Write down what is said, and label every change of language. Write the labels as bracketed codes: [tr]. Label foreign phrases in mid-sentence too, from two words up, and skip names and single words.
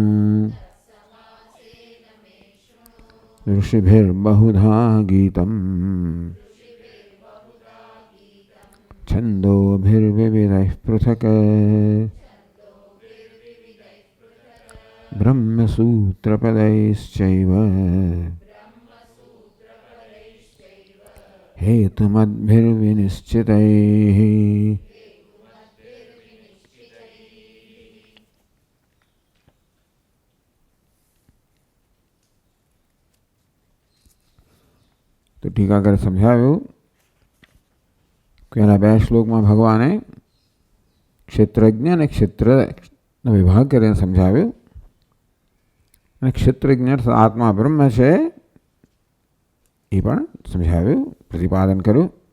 [sa] ऋषिभिर्बहुधा गीतम् छन्दोभिर्विविधैः पृथक् ब्रह्मसूत्रपदैश्चैव हेतुमद्भिर्विनिश्चितैः। [gu] તો ટીકાકર समझाव्યું કે એના બે શ્લોકમાં ભગવાને ક્ષેત્રજ્ઞ અને ક્ષેત્રનો વિભાગ કરીને સમજાવ્યું. અને ક્ષેત્રજ્ઞ આત્મા બ્રહ્મ છે એ પણ સમજાવ્યું, પ્રતિપાદન કર્યું.